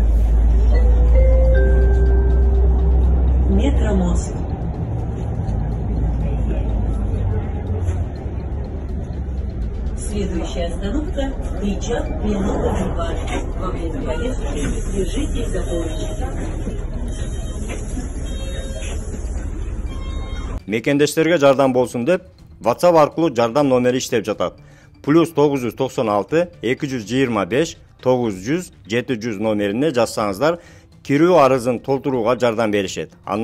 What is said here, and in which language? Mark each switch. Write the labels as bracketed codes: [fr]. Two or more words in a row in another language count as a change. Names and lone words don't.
[ru] Метромост. Следующая остановка – Кричак, минута бульвар. Во время поездки держитесь за поручни. [ky] Мекендештерге жардам болсун деп WhatsApp аркылуу жардам номери иштеп жатат. +996 225 900 700 номерине жазсаңыздар, кирүү арызын толтурууга жардам беришет.